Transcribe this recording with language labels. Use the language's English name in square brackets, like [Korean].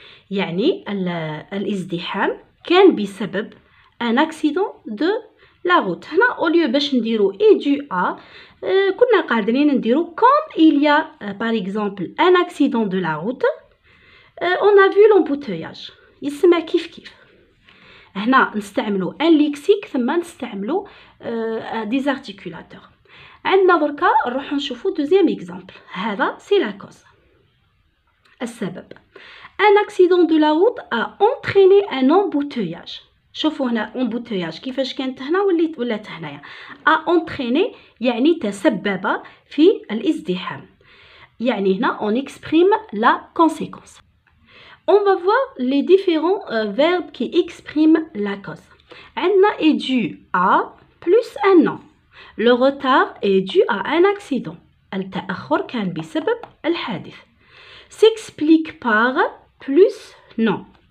[Arabic] يعني الازدحام كان بسبب [French] un accident de la route. [Arabic] هنا [French] au lieu [Arabic] باش نديرو [French] est dû à [Arabic] كنا قادرين نديرو [French] comme il y a par exemple un accident de la route on a vu l'embouteillage. [Arabic] يسمى كيف هنا نستعملو un lexique ثم نستعملو des articulateurs. عندنا دركا نروحو نشوفو [French] deuxième exemple. [Arabic] هذا [French] c'est la cause. [Arabic] السبب. [French] Un accident de la route a entraîné un embouteillage. [Arabic] شوفوا هنا embouteillage كيفاش كانت هنا ولات هنايا. [French] A entraîné [Arabic] يعني تسبب في الازدحام. يعني هنا [French] on exprime la conséquence. On va voir les différents verbes qui expriment la cause. [Arabic] عندنا [French] est dû à plus un nom. Le retard est dû à un accident. [Arabic] التأخر كان بسبب الحادث. [French] S'explique par plus non.